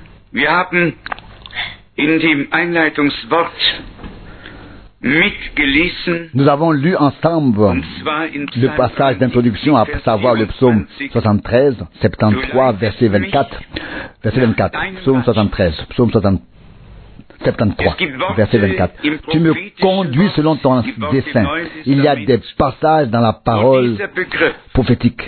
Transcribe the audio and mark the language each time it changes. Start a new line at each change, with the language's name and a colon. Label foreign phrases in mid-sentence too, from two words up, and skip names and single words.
German: Wir haben in dem Einleitungswort mitgelesen,
French: Nous avons lu ensemble
German: und zwar in
French: le passage d'introduction, à savoir le psaume 73, 73, verset 24. Verset 24, psaume 73, psaume 73, verset 24. Tu me conduis selon ton dessein. Il y a des passages dans la parole prophétique.